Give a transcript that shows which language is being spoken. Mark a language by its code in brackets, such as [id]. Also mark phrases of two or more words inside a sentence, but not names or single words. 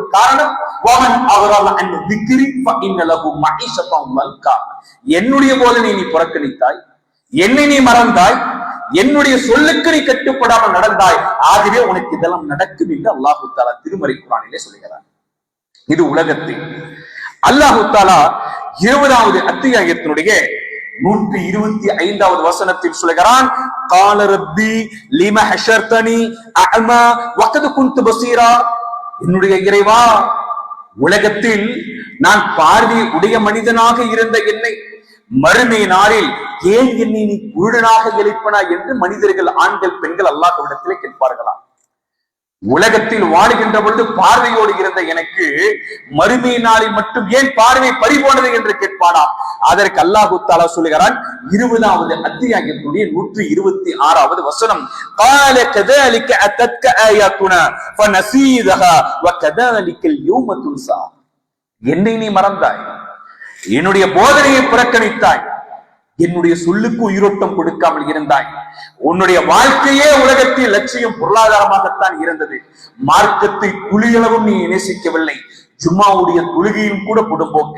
[ta] காரணம், என்னுடைய போதனை நீ புறக்கணித்தாய், என்னை நீ மறந்தாய், என்னுடைய சொல்லுக்கு நீ கட்டுப்படாமல் நடந்தாய், ஆகவே உனக்கு இதெல்லாம் நடக்கும் என்று [ar] الله تعالى [ta] திருமறை குர்ஆனிலே சொல்கிறார். இது உலகத்தில். [ar] الله تعالى [ta] 20வது அத்தியாயத்தினுடைய 125வது வசனத்தில் சொல்கிறான், [ar] قال ربي لما حشرتني اعمى وقد كنت بصيرا. [ta] என்னுடைய இறைவா, உலகத்தில் நான் பார்வை உடைய மனிதனாக இருந்த என்னை மறுமை நாளில் ஏன் என்னை நீ குருடனாக எழுப்பினா என்று மனிதர்கள், ஆண்கள், பெண்கள் அல்லாஹ்விடத்திலே கேட்பார்களாம். உலகத்தில் வாழுகின்ற பொழுது பார்வையோடு இருந்த எனக்கு மறுமை நாளில் மட்டும் ஏன் பார்வை பறிபோனது என்று கேட்பானாம். அதற்கு [ar] الله تعالى [ta] சொல்கிறான் 20வது அத்தியாயத்துடைய 126வது வசனம், [ar] قال كذلك اتتك اياتنا فنسيتها وكذلك اليوم تنسى. [ta] என்னை நீ மறந்தாய், என்னுடைய போதனையை புறக்கணித்தாய், என்னுடைய சொல்லுக்கு உயிரோட்டம் கொடுக்காமல் இருந்தாய். உன்னுடைய வாழ்க்கையே உலகத்தில் லட்சியம் பொருளாதாரமாகத்தான் இருந்தது. மார்க்கத்தை துளியளவும் நீ நேசிக்கவில்லை, ஜும்மாவுடைய தொழுகையும் கூட புடும்போக்கு.